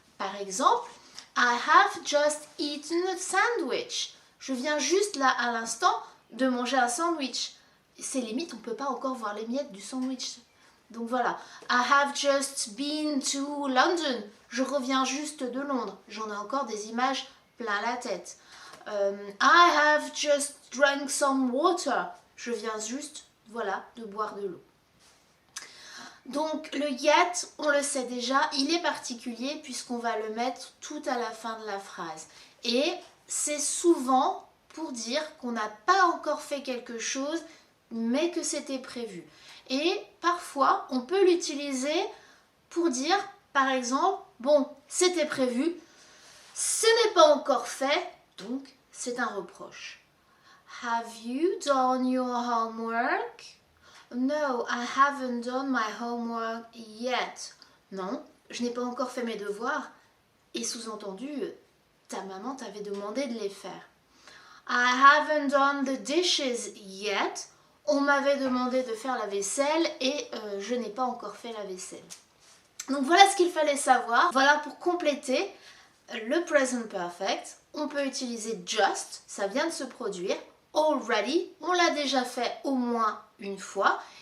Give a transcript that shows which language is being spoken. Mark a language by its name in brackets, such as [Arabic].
[French] Par exemple, [English] I have just eaten a sandwich. [French] Je viens juste là à l'instant de manger un sandwich. C'est limite, on ne peut pas encore voir les miettes du sandwich. Donc voilà, [English] I have just been to London. [French] Je reviens juste de Londres. J'en ai encore des images plein la tête. [English] I have just drank some water. [French] Je viens juste, de boire de l'eau. Donc le yet, on le sait déjà, il est particulier puisqu'on va le mettre tout à la fin de la phrase. Et c'est souvent pour dire qu'on n'a pas encore fait quelque chose, mais que c'était prévu. Et parfois, on peut l'utiliser pour dire, par exemple, bon, c'était prévu, ce n'est pas encore fait, donc c'est un reproche. [English] Have you done your homework? No, I haven't done my homework yet. [French] Non, je n'ai pas encore fait mes devoirs. Et sous-entendu, ta maman t'avait demandé de les faire. [English] I haven't done the dishes yet. [French] On m'avait demandé de faire la vaisselle et je n'ai pas encore fait la vaisselle. Donc voilà ce qu'il fallait savoir. Voilà pour compléter le present perfect. On peut utiliser just, ça vient de se produire. Already, on l'a déjà fait au moins une fois.